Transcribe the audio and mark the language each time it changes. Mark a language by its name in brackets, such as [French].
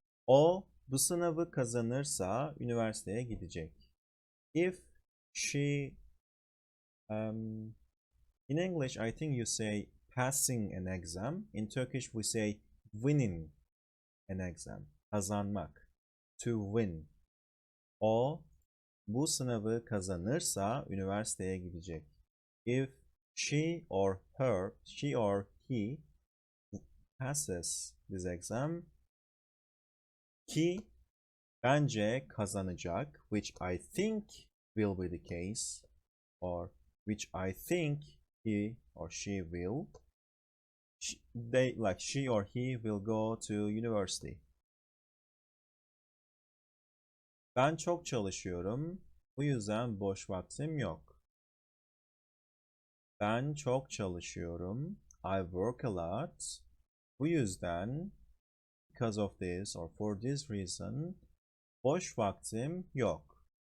[Turkish] O bu sınavı kazanırsa üniversiteye gidecek. [English] If she in English, I think you say passing an exam. In Turkish, we say winning an exam. Kazanmak. To win. [Turkish] O bu sınavı kazanırsa üniversiteye gidecek. [English] If she or he passes this exam, [Turkish] ki bence kazanacak, [English] which I think will be the case, or which I think he or she will. She or he will go to university. [Turkish] Ben çok çalışıyorum. Bu yüzden boş vaktim yok. Ben çok çalışıyorum. [English] I work a lot. [Turkish] Bu yüzden, [English] because of this or for this reason, [Turkish] boş vaktim yok.